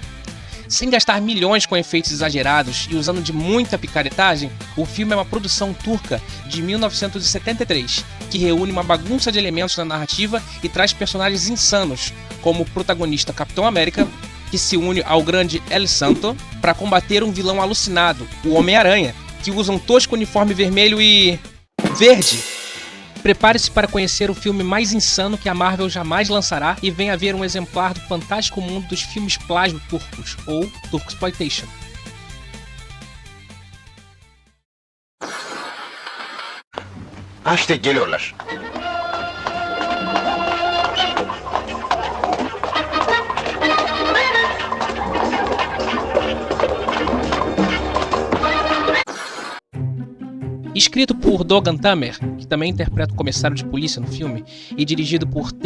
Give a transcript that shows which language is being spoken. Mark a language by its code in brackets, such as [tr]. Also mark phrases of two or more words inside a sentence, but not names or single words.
[pt] Sem gastar milhões com efeitos exagerados e usando de muita picaretagem, o filme é uma produção turca de 1973, que reúne uma bagunça de elementos na narrativa e traz personagens insanos, como o protagonista Capitão América, que se une ao grande El Santo para combater um vilão alucinado, o Homem-Aranha, que usa um tosco uniforme vermelho e... verde. Prepare-se para conhecer o filme mais insano que a Marvel jamais lançará e venha ver um exemplar do fantástico mundo dos filmes plágio turcos, ou Turksploitation. [tr] İşte geliyorlar. [pt] Escrito por Dogan Tamer, que também interpreta o comissário de polícia no filme, e dirigido por T.